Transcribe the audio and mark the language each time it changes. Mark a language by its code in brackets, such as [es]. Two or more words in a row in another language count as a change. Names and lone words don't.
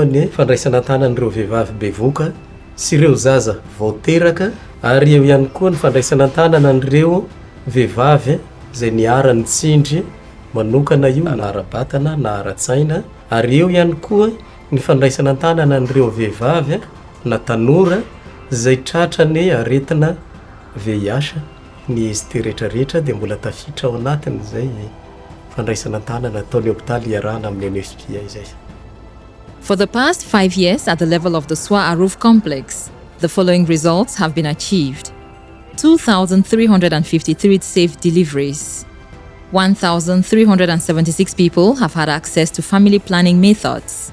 [mg] ny fandraisana tanan'ireo vehivavy bevoka sy ireo zaza vao teraka ary eo ihany koa ny fandraisana tanana an'ireo vehivavy izay niarany tsindry manokana io na ara-batana na ara-tsaina ary eo ihany koa ny fandraisana tanana an'ireo vehivavy na tanora izay tratrany aretina VIH ny izy ty rehetrarehetra dia mbola tafitra ao anatiny izay fandraisana tanana ataon'ny hôpitaly iarahana amin'ny UNFPA izay. [en] For the past 5 years at the level of the Swa Aruf complex, the following results have been achieved. 2,353 safe deliveries. 1,376 people have had access to family planning methods.